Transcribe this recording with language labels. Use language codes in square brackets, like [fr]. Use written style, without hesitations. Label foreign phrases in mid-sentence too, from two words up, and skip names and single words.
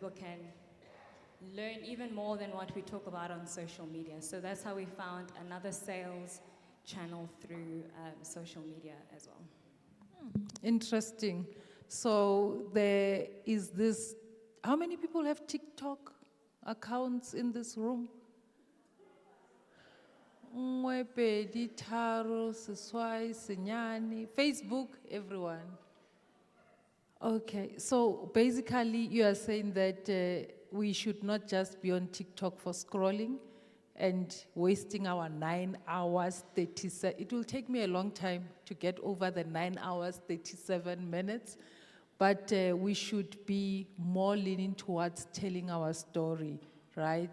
[en] So people can learn even more than what we talk about on social media. So that's how we found another sales channel through social media as well. Interesting. So there is this, how many people have TikTok accounts in this room? [nso] Nngwe, pedi, tharo, seswai, senyane. [en] Facebook, everyone. Okay, so basically you are saying that we should not just be on TikTok for scrolling and wasting our 9 hours, 37. It will take me a long time to get over the 9 hours, 37 minutes, but we should be more leaning towards telling our story, right?